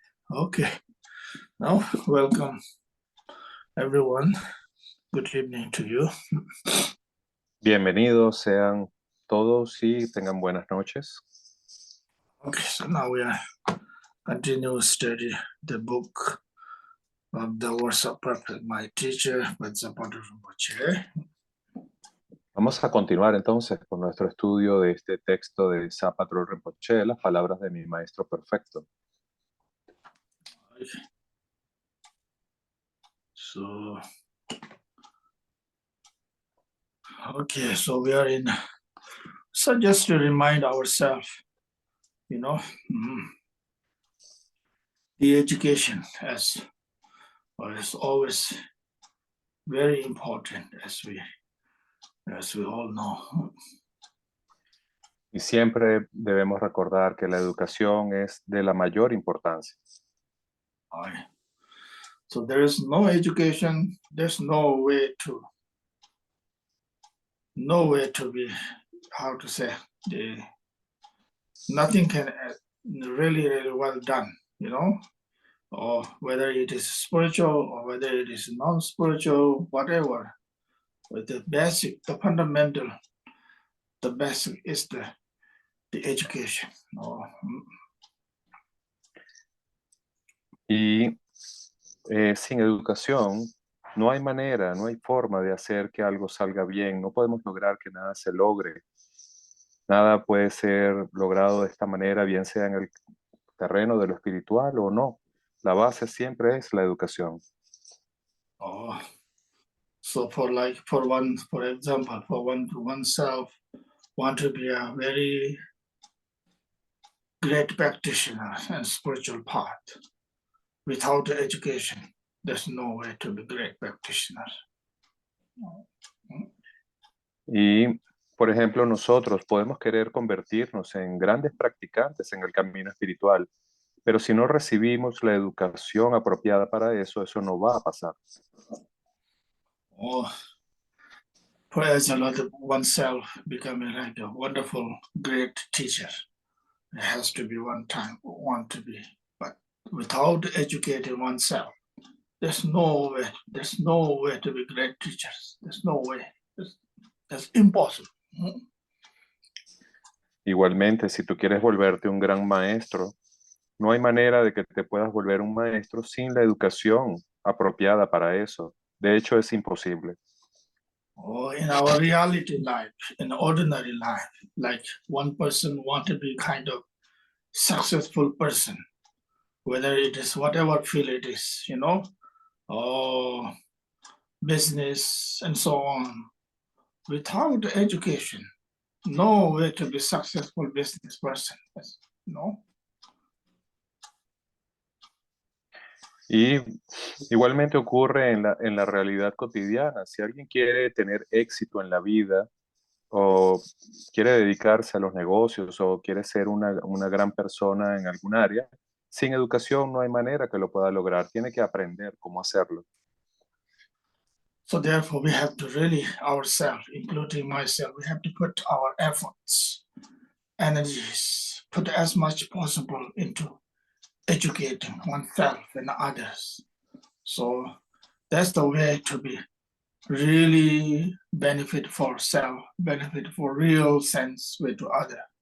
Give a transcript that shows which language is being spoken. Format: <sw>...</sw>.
<en>Okay, now welcome everyone. Good evening to you.</en> <es>Bienvenidos sean todos y tengan buenas noches.</es> <en>Okay, so now we are continue study the book of the words of prophet, my teacher, Zapata Rinpoche.</en> <es>Vamos a continuar entonces con nuestro estudio de este texto de Zapatro Rinpoche, las palabras de mi maestro perfecto.</es> <en>So, okay, so we are in. So just to remind ourselves, you know, the education is always very important, as we all know.</en> <es>Y siempre debemos recordar que la educación es de la mayor importancia.</es> <en>So there is no education, there's no way to be, how to say, nothing can really well done, you know, or whether it is spiritual or whether it is non-spiritual, whatever. But the basic, the fundamental, the basic is the education.</en> <es>Y sin educación no hay manera, no hay forma de hacer que algo salga bien. No podemos lograr que nada se logre. Nada puede ser logrado de esta manera, bien sea en el terreno de lo espiritual o no. La base siempre es la educación.</es> <en>So for example, for oneself, want to be a very great practitioner and spiritual path. Without education, there's no way to be great practitioner.</en> <es>Y, por ejemplo, nosotros podemos querer convertirnos en grandes practicantes en el camino espiritual, pero si no recibimos la educación apropiada para eso, eso no va a pasar.</es> <en>Or for example, oneself becoming like a wonderful, great teacher. It has to be one time, want to be. But without educating oneself, there's no way to be great teachers. There's no way. That's impossible.</en> <es>Igualmente, si tú quieres volverte un gran maestro, no hay manera de que te puedas volver un maestro sin la educación apropiada para eso. De hecho, es imposible.</es> <en>Or in our reality life, in ordinary life, like one person want to be kind of successful person, whether it is whatever field it is, or business and so on. Without education, no way to be successful business person,</en> <es>Y igualmente ocurre en la realidad cotidiana. Si alguien quiere tener éxito en la vida o quiere dedicarse a los negocios o quiere ser una gran persona en algún área, sin educación no hay manera que lo pueda lograr. Tiene que aprender cómo hacerlo.</es> <en>So therefore, we have to really ourselves, including myself, we have to put our efforts, energies, put as much possible into educating oneself and others. So that's the way to be really benefit for self, benefit for real sense way to other.</en>